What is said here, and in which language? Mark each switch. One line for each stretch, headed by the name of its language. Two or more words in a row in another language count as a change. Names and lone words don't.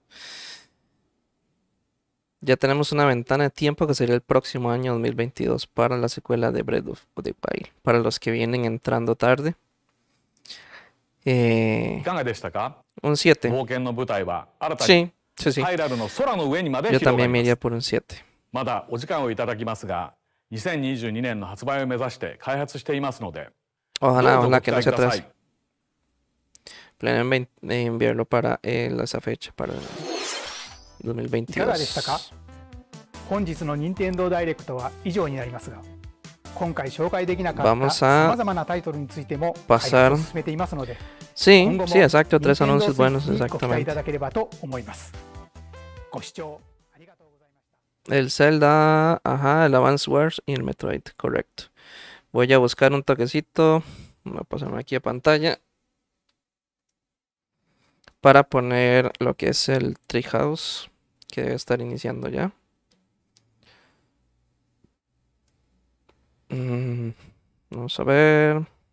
Spanish: Ya tenemos una ventana de tiempo que sería el próximo año 2022 para la secuela de Breath of the Wild. Para los que vienen entrando tarde.
Japanese: いかがでしたか？
Spanish: Un 7.
Japanese: 冒険の舞台は新たに
Spanish: Sí.
Japanese: ハイラルの空の上にまで
Spanish: Yo
Japanese: 広が
Spanish: también
Japanese: り
Spanish: me
Japanese: ま
Spanish: iría
Japanese: す。
Spanish: por un 7.
Japanese: まだお時間をいただきますが、2022年の発売を目指して開発していますので、どう
Spanish: Ojalá,
Japanese: ぞご
Spanish: ojalá
Japanese: 期
Spanish: que no
Japanese: 待
Spanish: se
Japanese: くださ
Spanish: atrase.
Japanese: い。
Spanish: Planeo enviarlo para esa fecha, para
Japanese: いかがでしたか？
Spanish: 2022.
Japanese: 本日の Nintendo Direct は以上になりますが、今回紹介できなかった
Spanish: Vamos
Japanese: さ
Spanish: a
Japanese: まざまなタイトルについても
Spanish: pasar
Japanese: 開発を進めていますので、
Spanish: Sí,
Japanese: 今後も
Spanish: sí, exacto. 3
Japanese: Nintendo
Spanish: anuncios buenos,
Japanese: Switch にご期待い
Spanish: exactamente.
Japanese: ただければと思います。ご視聴ありがとうございました。
Spanish: El Zelda, ajá, el Advance Wars y el Metroid, correcto. Voy a buscar un toquecito. Voy a pasarme aquí a pantalla. Para poner lo que es el Treehouse, que debe estar iniciando ya. Vamos a ver.